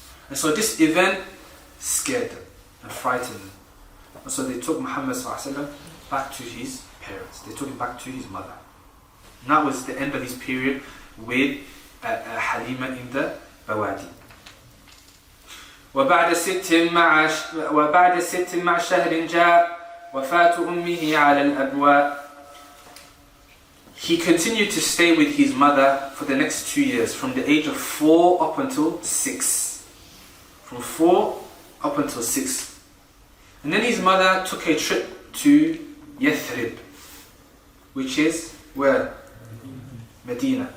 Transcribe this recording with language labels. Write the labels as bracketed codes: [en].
[en] And so this event scared them and frightened them. And so they took Muhammad ﷺ back to his parents. They took him back to his mother. And that was the end of his period with Halima in the Bawadi. [ar] وبعد 6 مع شهر جاء وفاة أمه على الأبواء. [en] He continued to stay with his mother for the next 2 years, from the age of 4 up until 6. From 4 up until 6. And then his mother took a trip to Yathrib, which is where? Medina.